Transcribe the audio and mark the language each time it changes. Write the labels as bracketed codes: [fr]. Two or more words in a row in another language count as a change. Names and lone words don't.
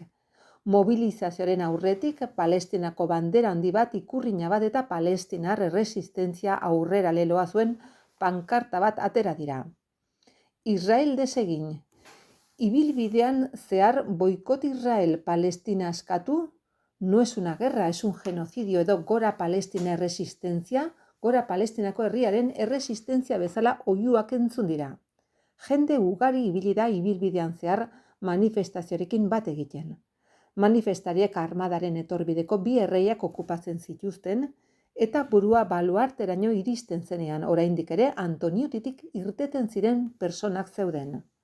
[eu] Mobilizazioaren aurretik Palestinako bandera handi bat ikurrina bat eta Palestinar erresistentzia aurrera leloa zuen pankarta bat atera dira. Israel desegin. Ibilbidean zehar boikot Israel Palestina askatu. [es] No es una guerra, es un genocidio [eu] edo gora Palestina erresistentzia, gora Palestinako herriaren erresistentzia bezala oihuak entzun dira. Jende ugari ibili da ibilbidean zehar manifestazioarekin bat egiten. Manifestariek armadaren etorbideko 2 erreiak okupatzen zituzten eta burua baluarteraino iristen zenean, oraindik ere Antoniutitik irteten ziren personak zeuden.